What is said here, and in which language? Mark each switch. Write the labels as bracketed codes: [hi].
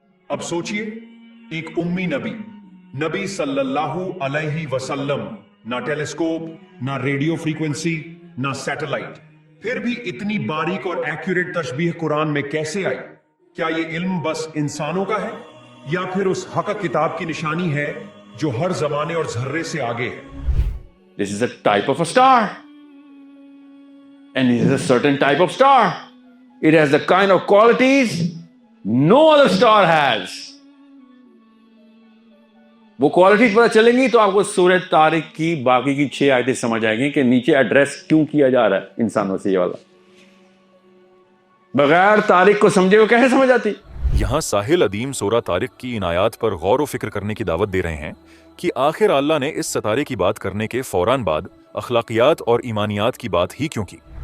[ur] اب سوچئے، ایک امی نبی صلی اللہ علیہ وسلم، نہ ٹیلیسکوپ، نہ ریڈیو فریکوینسی، نہ سیٹلائٹ، پھر بھی اتنی باریک اور ایکوریٹ تشبیہ قرآن میں کیسے آئی؟ کیا یہ علم بس انسانوں کا ہے یا پھر اس حق کتاب کی نشانی ہے جو ہر زمانے اور ذرے سے آگے ہے؟ [en] This is a type of a star. And it is a certain type of star. It has the kind of qualities no other star has. [ur] وہ کوالٹیز پتہ چلیں گی تو آپ کو سورہ طارق کی باقی کی 6 آیتیں سمجھ آئیں گی کہ نیچے ایڈریس کیوں کیا جا رہا ہے انسانوں سے. یہ والا بغیر طارق کو سمجھے وہ کیسے سمجھ آتی؟ یہاں ساحل ادیم سورہ طارق کی ان آیات پر غور و فکر کرنے کی دعوت دے رہے ہیں کہ آخر اللہ نے اس ستارے کی بات کرنے کے فوراً بعد اخلاقیات اور ایمانیات کی بات ہی کیوں کی؟